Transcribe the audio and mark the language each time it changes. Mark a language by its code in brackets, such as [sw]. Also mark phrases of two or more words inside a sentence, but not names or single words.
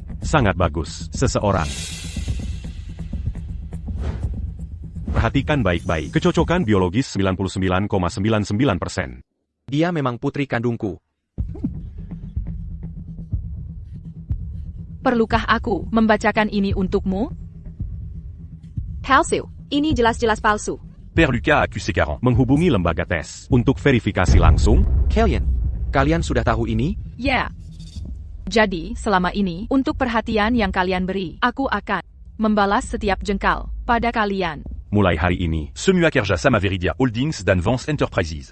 [id] Sangat bagus. Seseorang. Perhatikan baik-baik. Kecocokan biologis 99,99%. Dia memang putri kandungku. Perlukah aku membacakan ini untukmu? Palsu. Ini jelas-jelas palsu. Père Lucas accusé 40. Menghubungi lembaga tes untuk verifikasi langsung. Kalian sudah tahu ini? Ya. Jadi, selama ini, untuk perhatian yang kalian beri, aku akan membalas setiap jengkal pada kalian. Mulai hari ini, Semua kerja sama Viridia Holdings dan Vance Enterprises